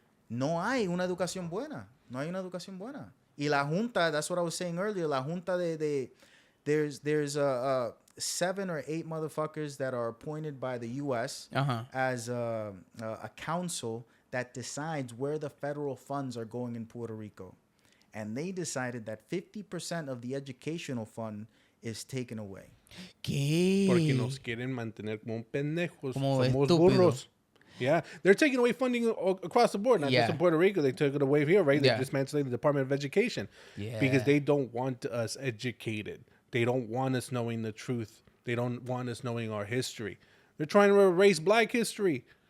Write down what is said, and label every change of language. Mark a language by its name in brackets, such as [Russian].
[Spanish] No hay una educación buena. No hay una educación buena. Y la junta, [English] that's what I was saying earlier, la junta there's 7 or 8 motherfuckers that are appointed by the U.S. As a council that decides where the federal funds are going in Puerto Rico. And they decided that 50% of the educational fund is taken away. [Spanish] ¿Qué? Porque nos quieren mantener como pendejos. Como Somos estúpidos. burros. [English] Yeah, they're taking away funding across the board, not just in Puerto Rico. They took it away here, right? They're dismantling the Department of Education because they don't want us educated. They don't want us knowing the truth. They don't want us knowing our history. They're trying to erase Black history.